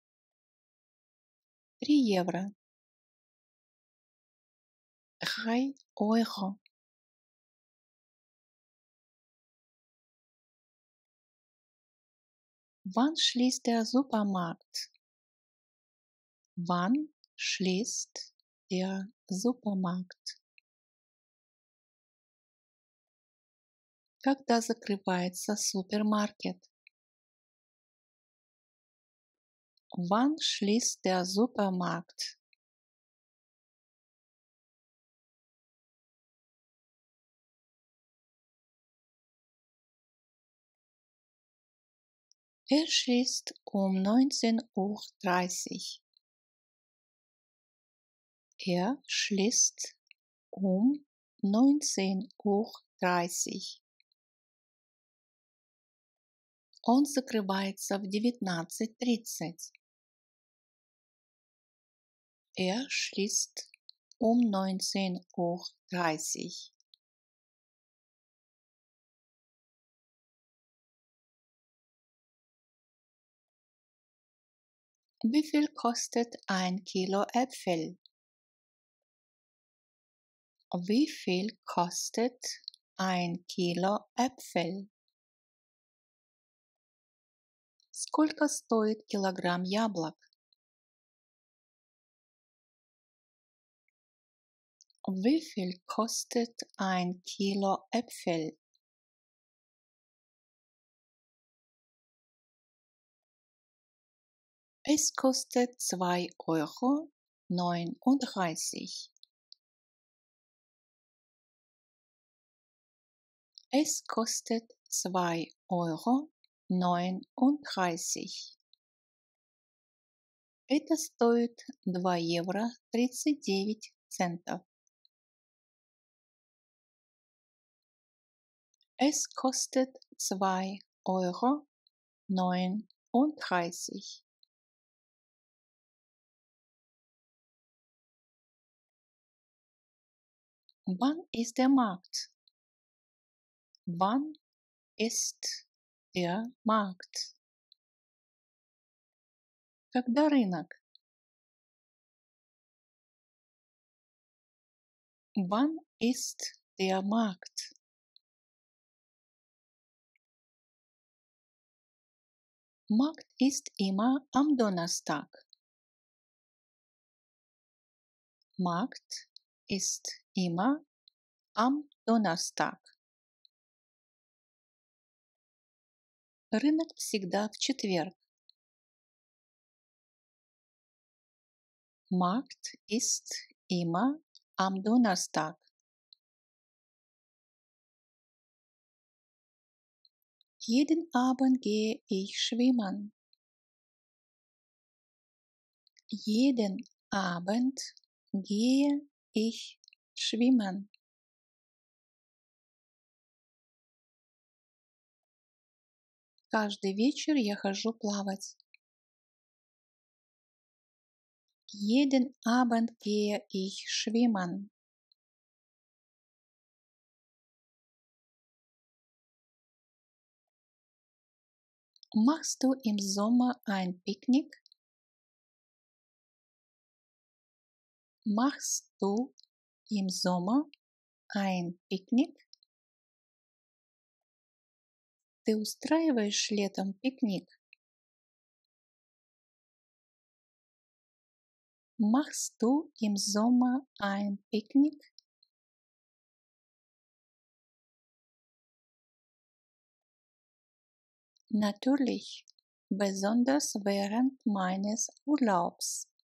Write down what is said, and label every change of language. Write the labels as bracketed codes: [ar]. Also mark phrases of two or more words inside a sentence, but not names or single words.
[ru] 3 евро. 3 €. [de] Wann schließt der Supermarkt? Wann schließt der Supermarkt? [ru] Когда закрывается супермаркет? [de] Wann schließt der Supermarkt? Er schließt um 19:30 Uhr. Er schließt um 19:30 Uhr. [ru] Он закрывается в 19:30. [de] Er schließt um 19:30 Uhr. Wie viel kostet ein Kilo Äpfel? Wie viel kostet ein Kilo Äpfel? [ru] Сколько стоит килограмм яблок? [de] Wie viel kostet ein Kilo Äpfel? Es kostet 2,39 Euro. Es kostet 2,39 Euro. [ru] Это стоит 2,39 евро. [de] Es kostet 2,39 Euro. Wann ist der Markt? Wann ist der Markt? [ru] Когда рынок? [de] Wann ist der Markt? Markt ist immer am Donnerstag. Markt ist immer am Donnerstag. [ru] Рынок всегда в четверг. [de] Markt ist immer am Donnerstag. Jeden Abend gehe ich schwimmen. Jeden Abend gehe ich schwimmen. [ru] Каждый вечер я хожу плавать. [de] Jeden Abend gehe ich schwimmen. Machst du im Sommer ein Picknick? Machst du im Sommer ein Picknick? [ru] Ты устраиваешь летом пикник? [de] Machst du im Sommer ein Picknick? Natürlich, besonders während meines Urlaubs.